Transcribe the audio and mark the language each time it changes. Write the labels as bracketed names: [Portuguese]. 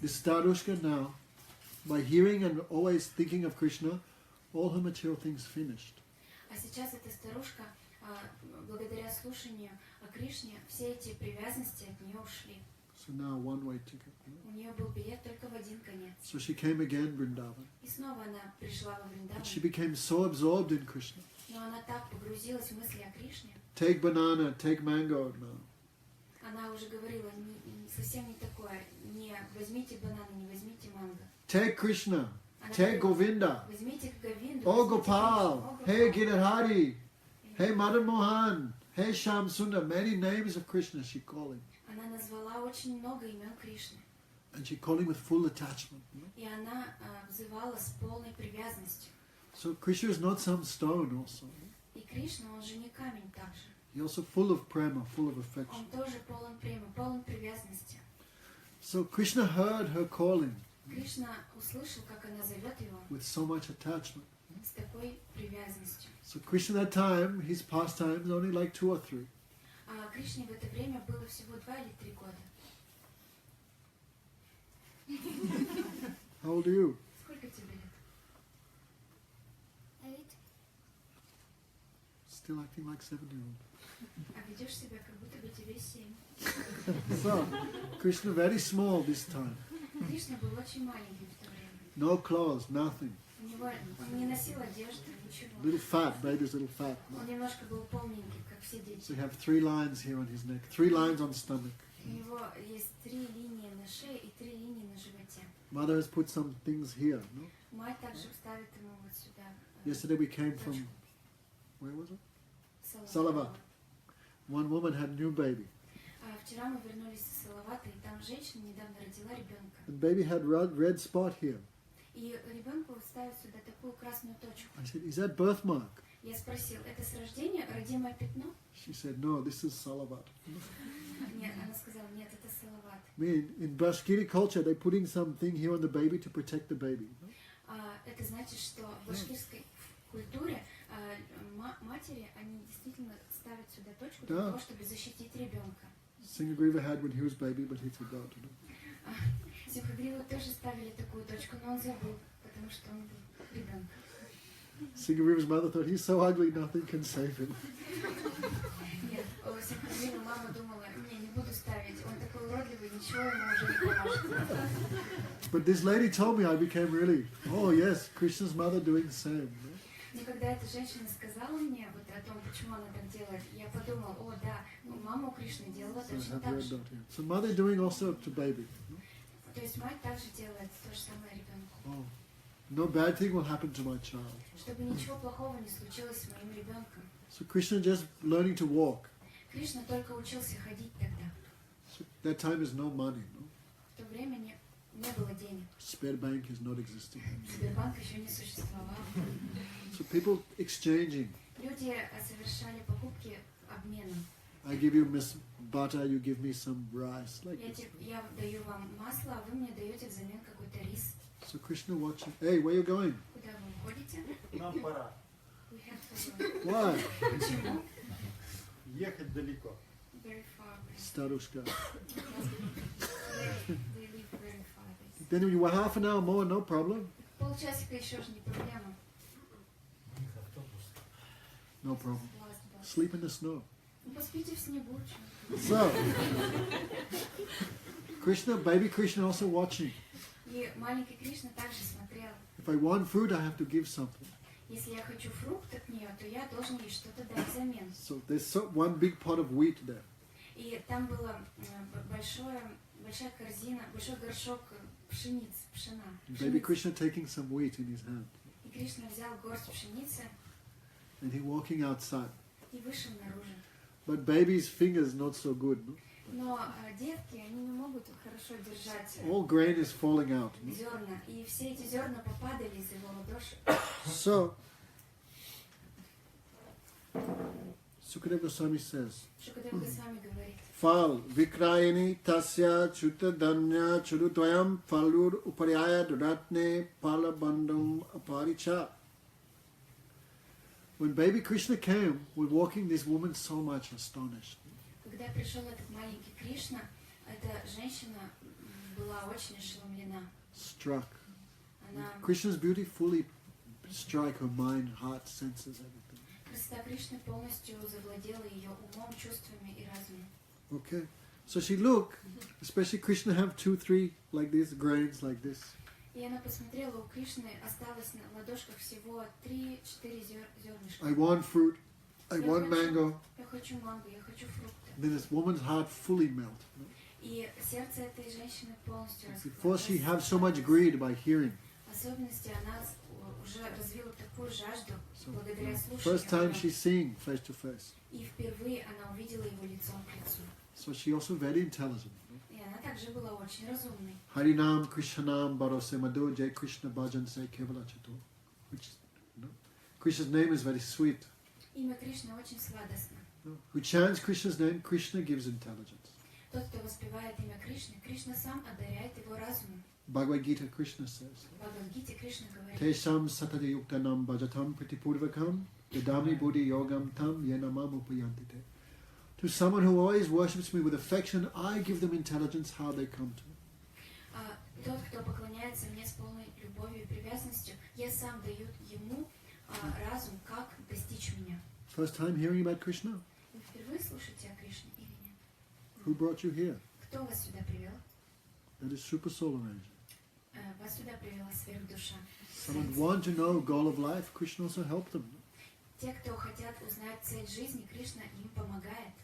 [English] This Starushka now, by hearing and always thinking of Krishna, all her material things finished. [Russian] А сейчас эта старушка, благодаря слушанию о Кришне, все эти привязанности от нее ушли. [English] So now one-way ticket. No? [Russian] У нее был билет только в один конец. [English] So she came again Vrindavan. [Russian] И снова она пришла во Вриндаван. [English] But she became so absorbed in Krishna. [Russian] Но она так погрузилась в мысли о Кришне. [English] Take banana, take mango. No. [Russian] Она уже говорила совсем не такое. Не возьмите бананы, не возьмите манго. [English] Take Krishna, [Russian] Она [English] take [Russian] говорила, [English] Govinda. [Russian] возьмите Говинду. [English] Oh [Russian] возьмите [English] Gopal, [Russian] Кришну, [English] hey [Russian] Гопал. [English] Giridhari, hey Madan Mohan, hey Sham Sundar, many names of Krishna she called him. [Russian] Она назвала очень много имен Кришны. [English] And she called him with full attachment. [Russian] И она взывала с полной привязанностью. [English] So Krishna is not some stone also. [Russian] И Кришна, он же не камень также. [English] He's also full of prema, full of affection. [Russian] Он тоже полон премы, полон привязанности. [English] So Krishna heard her calling [Russian] Кришна услышал, как она зовет его [English] with so much attachment. [Russian] с такой привязанностью. [English] So Krishna at that time, his pastimes only like 2 or 3. [Russian] А Кришне в это время было всего 2 или 3 года. [English] How old are you? [Russian] Сколько тебе лет? [English] Still acting like 7-year-old. [Russian] А ведешь себя, как будто бы тебе 7. [English] So Krishna very small this time. [Russian] Кришна был очень маленький в то время. [English] No clothes, nothing. [Russian] У него, он не носил одежды, ничего. [English] Little fat, baby's little fat. [Russian] Он немножко был полненький, как все дети. [English] So you have 3 lines here on his neck, 3 lines on stomach. [Russian] У него есть 3 линии на шее и 3 линии на животе. [English] Mother has put some things here. No? [Russian] Мать также вставит ему вот сюда. [English] Yesterday we came from, where was it? [Russian] Салават. [English] Salavat. One woman had a new baby. [Russian] Вчера мы вернулись из Салавата, и там женщина недавно родила ребенка. [English] The baby had red spot here. [Russian] И ребенку ставят сюда такую красную точку. [English] I said, is that birthmark? [Russian] Я спросил, это с рождения родимое пятно? [English] She said, no, this is Salavat. [Russian] Нет, она сказала, нет, это Салават. [English] I mean, in Bashkiri culture, they're putting something here on the baby to protect the baby. No? [Russian] Это значит, что в башкирской культуре матери, они действительно ставят сюда точку для того, чтобы защитить ребенка. [English] Singagriva had when he was baby, but he forgot. You know? [Russian] Симхагриву тоже ставили такую точку, но он забыл, потому что он был ребенком. [English] Singagriva's mother thought, he's so ugly, nothing can save him. [Russian] Нет, Симхагрива мама думала, не буду ставить, он такой уродливый, ничего ему уже не поможет. [English] But this lady told me, I became really, oh yes, Krishna's mother doing the same. No? [Russian] Но когда эта женщина сказала мне вот о том, почему она так делает, я подумал, о да, мама у Кришны делала [English] So I [Russian] точно [English] have [Russian] так [English] red [Russian] же. [English] dot here. So mother doing also to baby. No? [Russian] То есть мать также делает то же самое ребенку. [English] Oh, no bad thing will happen to my child. [Russian] Чтобы ничего плохого не случилось с моим ребенком. [English] So Krishna just learning to walk. [Russian] Кришна только учился ходить тогда. [English] So that time is no money. No? [Russian] В то время не было денег. [English] Spare bank is not existing. [Russian] Сбербанк еще не существовал. [English] So people exchanging. [Russian] Люди совершали покупки обменом. [English] I give you Miss butter, you give me some rice. Like this. [Russian] Я даю вам масло, а вы мне даете взамен какой-то рис. [English] So Krishna watching. Hey, where you going? [Russian] Куда вы уходите? Нам пора. [English] We have to go. Why? [Russian] Почему? Ехать далеко. [English] Very far away. Starushka. They live very far away. Then you were half an hour more, no problem. [Russian] Полчасика еще же не проблема. [English] No problem. Last bus. Sleep in the snow. [Russian] Ну, поспите в снегу. чё. [English] So, Krishna, baby Krishna also watching. [Russian] И маленький Кришна также смотрел. [English] If I want fruit, I have to give something. [Russian] Если я хочу фрукт от нее, то я должен ей что-то дать взамен. [English] So there's one big pot of wheat there. [Russian] И там была большая корзина, большой горшок пшеницы, пшена. [English] Baby Krishna taking some wheat in his hand. [Russian] И Кришна взял горсть пшеницы [English] And he walking outside. [Russian] и вышел наружу. [English] But baby's fingers not so good. No? [Russian] Но детки, они не могут хорошо держать [English] All grain is falling out. No? [Russian] зерна. И все эти зерна попадали из его ладоши. [English] So, Sukadeva Goswami says, [Russian] Шукадев Госвами говорит, [Sanskrit] Fal vikrayani tasya chutadanya churudvayam falur upariyaya duratne palabandam aparicha. [English] When baby Krishna came, we're walking, this woman so much astonished. [Russian] когда пришел этот маленький Кришна, эта женщина была очень ошеломлена. [English] Struck. [Russian] Она, [English] Krishna's beauty fully strike her mind, heart, senses, everything. [Russian] красота Кришны полностью завладела ее умом, чувствами и разумом. [English] Okay. So she looked, especially Krishna have 2, 3 like this, grains like this. [Russian] И она посмотрела, у Кришны осталось на ладошках всего 3-4 зернышка. [English] I want fruit. I [Russian] Я [English] want [Russian] хочу- [English] mango. [Russian] Я хочу манго, я хочу фрукты. Then this woman's heart fully melt. И сердце этой женщины полностью [English] Before she have so much greed by hearing. [Russian] В особенности она уже развила такую жажду [English] So, [Russian] благодаря [English] first time [Russian] слушанию. [English] she's seeing face to face. [Russian] И впервые она увидела его лицом к лицу. [English] So she also very intelligent. [Russian] И она также также была очень разумной. [Sanskrit] Harinam Krishnanam Barose Madhu Jai Krishna Bhajan Se Kevala Chatur. [English] Which, Krishna's name is very sweet. [Russian] Имя Кришны очень сладостно. [English] Who chants Krishna's name, Krishna gives intelligence. [Russian] Тот, кто воспевает имя Кришны, Кришна сам одаряет его разумом. [English] Bhagavat Gita Krsna says, [Russian] В Бхагавад-гите Кришна говорит: [Sanskrit] Tesham Satati Yuktanam Bhajatam Pritipurvakam Yadami Buddhi Yogam Tam Yenamam Upayantite. [English] To someone who always worships me with affection, I give them intelligence how they come to me. [Russian] Тот, кто поклоняется мне с полной любовью и привязанностью, я сам даю ему разум, как достичь меня. [English] First time hearing about Krishna? [Russian] Вы впервые слушаете о Кришне или нет? [English] Who brought you here? [Russian] Кто вас сюда привел? [English] That is super soul arrangement. [Russian] Вас сюда привела сверхдуша. [English] Someone want to know goal of life, Krishna also helped them. [Russian] Те, кто хотят узнать цель жизни, Кришна им помогает.